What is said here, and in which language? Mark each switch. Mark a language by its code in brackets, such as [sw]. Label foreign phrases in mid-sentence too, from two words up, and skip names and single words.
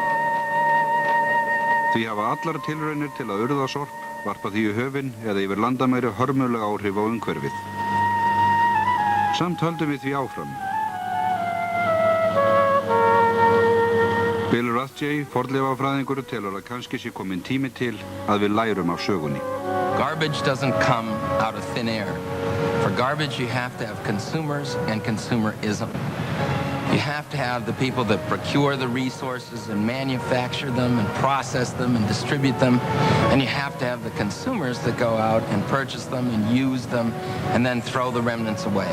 [is] Því hafa allar tilraunir til að urða sorp, varpa því í höfin eða yfir landamæri hörmuleg áhrif á umhverfið. Samt höldum við því áfram. Bill Rathje, fornleifafræðingur, telur að kannski sé kominn tími til að við lærum af sögunni. [en] Garbage doesn't come out of thin air. For garbage you have to have consumers and consumerism. You have to have the people that procure the resources and manufacture them and process them and distribute them. And you have to have the consumers that go out and purchase them and use them and then throw the remnants away.